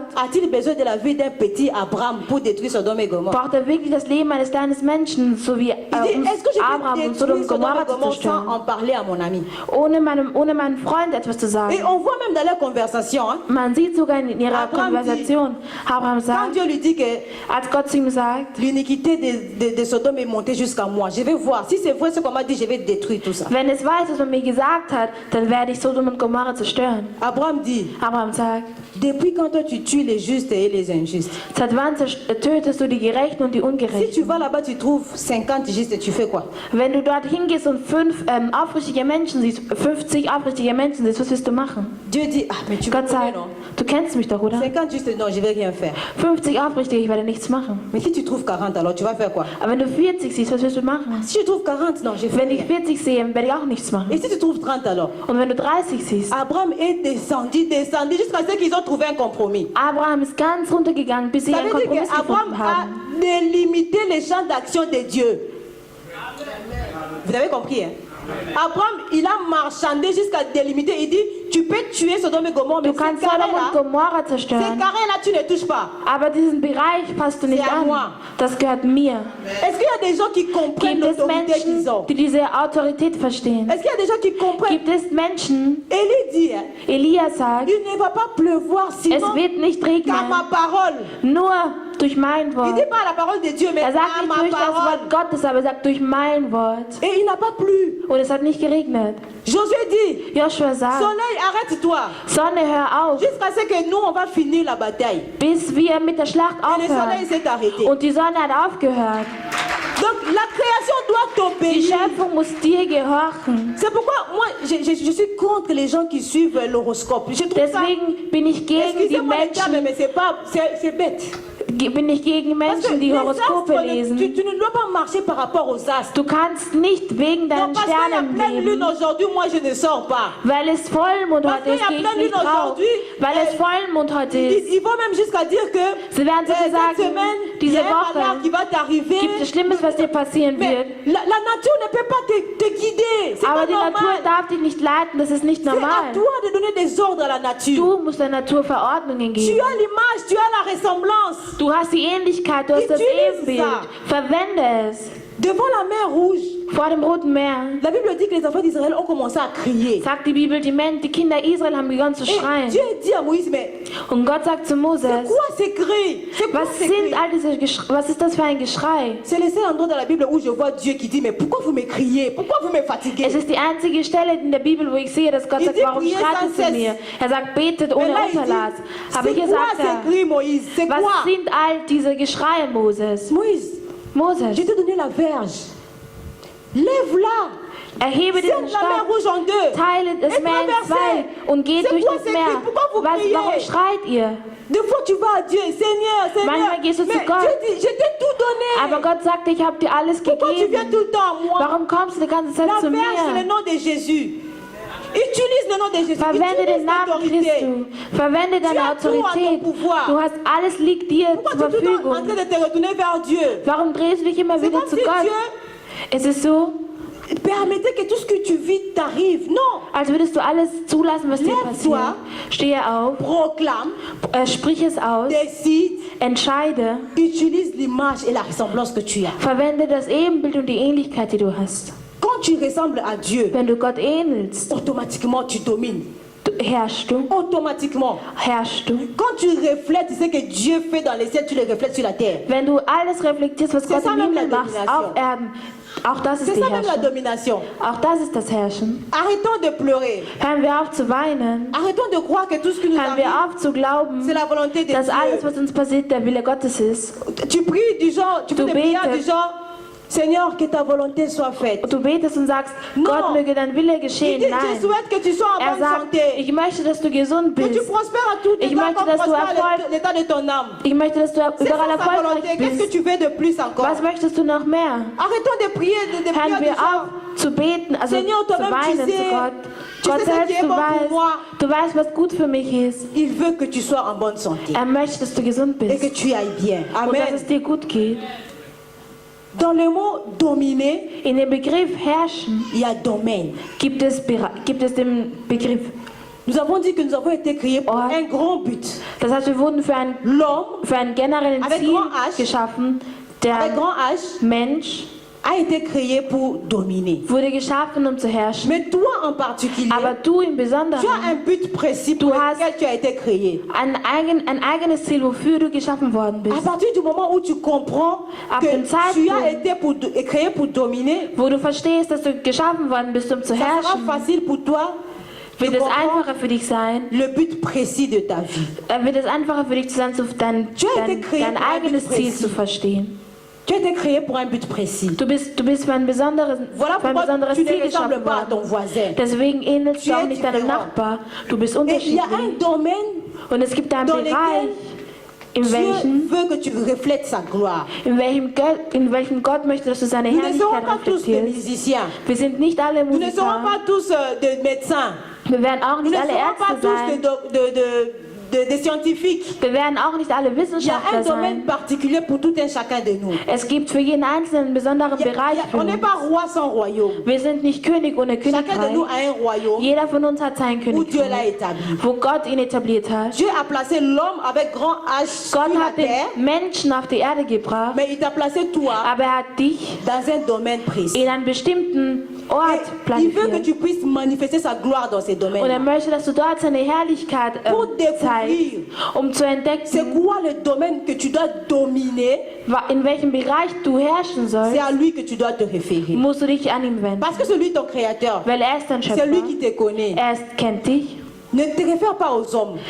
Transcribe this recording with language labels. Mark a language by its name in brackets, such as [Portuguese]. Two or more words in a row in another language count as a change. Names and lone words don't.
[French] a-t-il besoin de la vie d'un petit Abraham pour détruire Sodome et Gomorrhe? [German] braucht er wirklich das Leben eines kleinen Menschen, so wie [French] Il dit, um est-ce que je Abraham peux [German] und Sodom [French] détruire [German] und [French] Sodome [German] Gomorra [French] et [German] zu [French] Gomorrhe sans [German] zerstören, [French] en parler à mon ami? [German] ohne meinem Freund etwas zu [French] Et [German] sagen. [French] on voit même dans leur conversation, hein, [German] Man sieht sogar in ihrer Abraham Konversation, Abraham [French] quand [German] sagt, [French] Dieu lui dit que [German] als Gott zu ihm sagt, [French] l'iniquité de Sodome est montée jusqu'à moi, je vais voir. Si c'est vrai ce qu'on m'a dit, je vais détruire tout ça. [German] wenn es weiß, was man mir gesagt hat, dann werde ich Sodom und Gomorra zerstören. [French] Abraham dit, [German] Abraham sagt, [French] depuis quand toi tu tues les justes et les injustes? [German] seit wann tötest du die Gerechten und die [French] Si tu [German] Ungerechten? [French] vas là-bas, tu trouves 50 justes, tu fais quoi? [German] Wenn du dort hingehst und 5 aufrichtige Menschen siehst, 50 aufrichtige Menschen siehst, was wirst du machen? [French] Dieu dit, ah mais tu me [German] Gott [French] connais, [German] sagt, [French] non? [German] du kennst mich doch, oder? [French] 50 justes, non, je vais rien faire. [German] 50 aufrichtige, ich werde nichts machen. [French] Mais si tu trouves 40, alors tu vas faire quoi? [German] Aber wenn du 40 siehst, was wirst du machen? [French] Si tu trouves 40, non, je fais [German] Wenn ich [French] rien. [German] 40 sehe, werde ich auch nichts machen. [French] Et si tu trouves 30 alors? [German] Und wenn du 30 siehst, [French] Abraham est descendu jusqu'à ce qu'ils ont trouvé un compromis. [German] Abraham ist ganz runtergegangen, bis sie [French] Ça [German] einen [French] veut dire [German] Kompromiss [French] qu'Abraham [German] gefunden [French] a [German] haben. [French] délimité les champs d'action de Dieu. Vous avez compris, hein? Abraham, il a marchandé jusqu'à délimiter. Il dit, tu peux tuer Sodome et Gomorrhe, mais [German] Du kannst [French] ces [German] Sodom und [French] carrés-là, [German] Gomorra [French] ces [German] zerstören, [French] carrés-là, tu ne touches pas. [German] aber diesen Bereich passt du nicht [French] C'est à [German] an. [French] moi. [German] Das gehört mir. [French] Est-ce qu'il y a des gens qui comprennent [German] Gibt es [French] l'autorité qu'ils [German] Menschen, [French] ont? [German] die diese Autorität verstehen? [French] Est-ce qu'il y a des gens qui comprennent? [German] Gibt es Menschen, [French] Élie dit, hein, [German] Elia sagt, [French] il ne va pas pleuvoir [German] es [French] sinon [German] wird nicht [French] qu'à [German] regnen, [French] ma parole. [German] nur durch mein [French] Il [German] Wort. [French] dit pas la parole de Dieu, mais [German] Er sagt [French] à [German] nicht [French] ma [German] durch das [French] parole. [German] Wort Gottes, aber er sagt durch mein Wort. [French] Et il n'a pas plu. [German] Und es hat nicht geregnet. [French] Josué dit, [German] Joshua sagt, [French] Soleil, arrête-toi. [German] Sonne, hör auf, [French] Jusqu'à ce que nous, on va finir la bataille. [German] bis wir mit der Schlacht [French] Et le soleil [German] aufhören. [French] s'est arrêté. [German] Und die Sonne hat aufgehört. [French] Donc la création doit [German] Die [French] t'obéir. [German] Schöpfung muss dir gehorchen. [French] C'est pourquoi moi, je suis contre les gens qui suivent l'horoscope. Je trouve ça, [German] Deswegen bin ich gegen die [French] excusez-moi les termes, [German] Menschen, [French] mais c'est bête. [German] bin nicht gegen [French] Parce que [German] Menschen, die [French] les [German] Horoskope [French] astres, [German] lesen. [French] tu ne dois pas marcher par rapport aux astres. [German] Du kannst nicht wegen [French] Non, [German] deinen [French] parce qu'il y a [German] Sternen [French] pleine lune [German] leben, [French] aujourd'hui, moi je ne sors pas. [German] weil es Vollmond [French] Parce [German] heute ist, [French] qu'il y [German] gehe [French] a [German] ich [French] pleine [German] nicht [French] lune [German] raus. [French] aujourd'hui, [German] Weil es Vollmond heute ist. [French] Ils vont même jusqu'à dire que [German] Sie werden sogar [French] cette [German] sagen, [French] semaine, il y [German] diese [French] a un malheur qui [German] Woche [French] va t'arriver. [German] gibt es Schlimmes, was dir passieren [French] Mais [German] wird. [French] la nature ne peut pas te guider. C'est [German] Aber [French] pas [German] die Natur [French] normal. [German] darf dich nicht leiten, das ist nicht [French] C'est à [German] normal. [French] toi de donner des ordres à la nature. [German] Du musst der Natur Verordnungen [French] Tu [German] geben. [French] as l'image, tu as la ressemblance. [German] Du hast die Ähnlichkeit, du hast das [French] Utilise [German] Ebenbild. [French] ça. [German] Verwende es. [French] Devant la mer Rouge, [German] Vor dem Roten Meer [French] la Bible dit que les enfants d'Israël ont commencé à crier. [German] sagt die Bibel, die Kinder Israel haben begonnen zu [French] Et [German] schreien. [French] Dieu dit à Moïse, mais [German] Und Gott sagt zu Moses, [French] c'est quoi ces cris? C'est quoi [German] was [French] ces cris? [German] was ist das für ein Geschrei? [French] C'est le seul endroit dans la Bible où je vois Dieu qui dit, mais pourquoi vous me criez? Pourquoi vous me fatiguez? [German] Es ist die einzige Stelle in der Bibel, wo ich sehe, dass Gott [French] Il [German] sagt, [French] dit, [German] warum [French] priez [German] schreit [French] sans [German] ihr zu [French] cesse. [German] mir? Er sagt, betet [French] Mais [German] ohne [French] là, il [German] Unterlass. [French] dit, [German] Aber [French] c'est [German] hier [French] quoi [German] sagt er, [French] ces cris, Moïse? C'est quoi? [German] was sind all diese Geschreie, Moses? [French] Moïse, [German] Moses, [French] je t'ai donné la verge. Lève-la. [German] erhebe [French] Sème [German] diesen [French] la mer [German] Stab, [French] Rouge en deux. [German] teile das [French] Et [German] Meer in [French] traversez. [German] zwei und geht [French] C'est [German] durch [French] quoi [German] das [French] ces [German] Meer. [French] cris? Pourquoi vous criez? [German] Warum schreit ihr? [French] Des fois, tu vas à Dieu, Seigneur, Seigneur. [German] Manchmal gehst du zu [French] Mais [German] Gott. [French] Dieu dit, je t'ai tout donné. [German] Aber Gott sagt, ich habe dir alles [French] Pourquoi tu viens [German] gegeben. [French] tout le temps à moi? [German] Warum kommst du die ganze Zeit [French] La [German] zu [French] verge, c'est le [German] mir? [French] nom de Jésus. Utilise le nom de Jésus. [German] Verwende [French] Utilise [German] den Namen [French] l'autorité. [German] Christi. Verwende deine [French] as tout à ton [German] Autorität. [French] pouvoir. [German] Du hast alles liegt dir [French] Pourquoi [German] zur [French] tu es tout le temps en [German] Verfügung. [French] train de te retourner vers Dieu? [German] Warum drehst du dich immer [French] C'est [German] wieder [French] comme [German] zu [French] si [German] Gott? [French] Dieu [German] Es ist so, [French] permettait que tout ce que tu vis t'arrive. Non. [German] als würdest du alles zulassen, was dir [French] Lève-toi. [German] passiert. Stehe auf, [French] Proclame, [German] sprich es aus, [French] décide, [German] entscheide, [French] utilise l'image et la ressemblance que tu as. [German] verwende das Ebenbild und die Ähnlichkeit, die du hast. [French] Quand tu ressembles à Dieu, [German] Wenn du Gott ähnelst, [French] automatiquement tu domines. [German] herrschst du, [French] Automatiquement. [German] herrschst du. [French] Quand tu reflètes ce que Dieu fait dans les cieux, tu le reflètes sur la terre. [German] Wenn du alles reflektierst, was [French] C'est [German] Gott [French] ça [German] im [French] même la [German] Himmel macht, [French] domination. [German] auf Erden, auch das ist [French] C'est [German] die [French] ça même la [German] Herrschung. [French] domination. [German] Auch das ist das Herrschen. [French] Arrêtons de pleurer. [German] Hören wir auf zu weinen. [French] Arrêtons de croire que tout ce qui nous [German] Hören wir [French] arrive, [German] auf zu glauben, [French] c'est la volonté de [German] dass alles, [French] Dieu. [German] was uns passiert, der Wille Gottes ist. [French] Tu pries du genre, tu fais [German] Du [French] des prières [German] betes. [French] du genre, Seigneur, que ta volonté soit faite. [German] Und du betest und sagst, [French] Non. [German] Gott möge dein Wille [French] Il [German] geschehen. [French] dit, je [German] Nein. [French] souhaite que tu sois en [German] Er [French] bonne [German] sagt, [French] santé. [German] ich möchte, dass du gesund [French] Que tu [German] bist. [French] prospères à tout [German] Ich [French] état [German] möchte, [French] comme [German] dass du [French] prospère [German] Erfolg- [French] l'état de ton âme. [German] Ich möchte, dass du [French] C'est [German] überall [French] ça sa volonté. [German] erfolgreich [French] Qu'est-ce que [German] bist. [French] tu veux de plus encore? [German] Was möchtest du noch mehr? [French] Arrêtons de prier, de prier [German] Hören [French] du [German] wir [French] genre. [German] auf zu beten, also [French] Seigneur, [German] zu [French] toi-même, tu [German] weinen zu [French] sais- [German] Gott. [French] tu [German] Gott [French] sais ce qui [German] selbst, [French] est [German] du [French] bon pour moi. [German] weißt, was gut für mich ist. [French] Il veut que tu sois en bonne santé [German] Er möchte, dass du gesund [French] et que [German] bist [French] tu ailles bien. [German] und dass [French] Amen. [German] es dir gut geht. [French] Dans le mot dominer, [German] In dem Begriff herrschen [French] il y a domaine. [German] gibt es den Begriff. [French] Nous avons dit que nous avons été créés pour Oh. un grand but. [German] Das heißt, wir wurden für einen generellen [French] Avec [German] Ziel [French] grand H. [German] geschaffen. [French] Avec [German] Der [French] grand H [German] Mensch [French] a été créé pour dominer. [German] wurde geschaffen, um zu herrschen. [French] Mais toi en particulier, [German] Aber du im [French] tu as [German] Besonderen [French] un but précis pour [German] Du hast- [French] lequel tu as été créé. [German] ein eigenes Ziel, wofür du geschaffen worden [French] À [German] bist. [French] partir du moment où tu comprends [German] Ab [French] que [German] dem [French] tu [German] Zeitpunkt, [French] as été créé pour dominer, [German] Wo du verstehst, dass du geschaffen worden bist, um zu [French] ça sera [German] herrschen, [French] facile pour toi de [German] wird es [French] comprendre [German] einfacher für dich sein. [French] le but précis de ta vie. [German] Wird es einfacher für dich sein, [French] Tu as été créé [German] dein [French] pour un but [German] eigenes Ziel [French] précis. [German] zu verstehen. [French] Tu as été créé pour un but précis. [German] Du bist für ein besonderes, [French] Voilà [German] für ein [French] pourquoi [German] besonderes [French] tu ne [German] Ziel [French] ressembles [German] geschaffen [French] pas à ton [German] worden. [French] voisin. [German] Deswegen ähnelst [French] Tu [German] du auch [French] es [German] nicht deinem [French] différent. [German] Nachbar. Du bist [French] Et il y a [German] unterschiedlich. [French] un domaine [German] Und es gibt einen [French] dans [German] Bereich, [French] lequel [German] in [French] Dieu [German] welchem, [French] veut que tu reflètes sa gloire. [German] in welchem Gott möchte, dass du seine [French] Nous ne serons [German] Herrlichkeit [French] pas tous des [German] reflektierst. [French] musiciens. [German] Wir sind nicht alle [French] Nous ne serons [German] Musiker. [French] pas tous des médecins. [German] Wir werden auch [French] Nous [German] nicht [French] ne [German] alle [French] serons pas [German] Ärzte [French] tous [German] sein. [French] des scientifiques. [German] Wir werden auch nicht alle [French] Il y a [German] Wissenschaftler [French] un domaine [German] sein. [French] particulier pour tout un chacun de nous. [German] Es gibt für jeden Einzelnen einen besonderen Bereich für [French] On n'est [German] uns. [French] pas roi sans royaume. [German] Wir sind nicht König ohne [French] Chacun de nous [German] Königreich. [French] a un royaume [German] Jeder von uns hat sein [French] où Dieu l'a [German] Königreich, [French] établi. [German] wo Gott ihn etabliert hat. [French] Dieu a placé l'homme avec grand H sur [German] Gott [French] la [German] hat den [French] terre, [German] Menschen auf die Erde gebracht, [French] mais il t'a placé toi [German] aber er hat dich [French] dans un domaine précis. [German] in einen bestimmten Ort [French] Et il veut que [German] platziert. [French] tu puisses manifester sa gloire dans ces [German] Und er [French] domaines. [German] möchte, dass du dort seine Herrlichkeit [French] Pour [German] zeigst, [French] découvrir [German] um zu [French] c'est [German] entdecken, [French] quoi le domaine que tu dois dominer, [German] in welchem Bereich du herrschen [French] c'est [German] sollst, [French] à lui que tu dois te référer. [German] musst du dich an ihn wenden. [French] Parce que c'est lui ton créateur. [German] Weil er ist dein [French] C'est lui qui [German] Schöpfer. [French] te connaît. [German] Kennt dich. [French] Ne te réfère pas aux hommes.